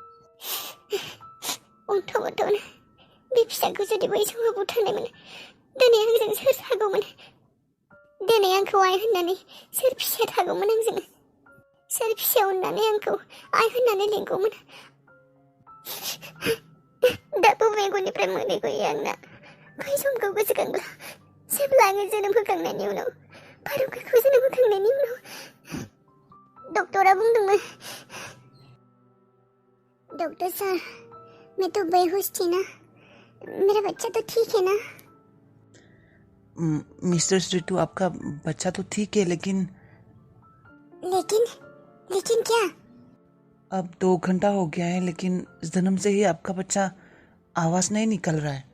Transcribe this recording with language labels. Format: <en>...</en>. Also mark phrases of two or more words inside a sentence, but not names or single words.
<brx>अन्थ'गथ'नो बे फिसाखौ जुदि बै समाव बुथारनायमोन दिनै आंजों सोर थागौमोन दिनै आंखौ आइ होननानै सोर फिसाया थागौमोन आंजों सोर फिसाया अननानै आंखौ आइ होननानै लिंगौमोन दाबो मेगननिफ्राय मोदै गयो आंना बै समखौ गोसोखांब्ला जेब्ला आङो जोनोम होखांनायनि उनाव फारुखौ जोनोम होखांनायनि उनाव डक्टरा बुंदोंमोन</brx> <hi>डॉक्टर सर मैं तो बेहोश थी ना मेरा बच्चा तो ठीक है ना मिस्टर स्ट्रिटू आपका बच्चा तो ठीक है लेकिन क्या अब 2 घंटा हो गया है लेकिन जन्म से ही आपका बच्चा आवाज नहीं निकल रहा है।</hi>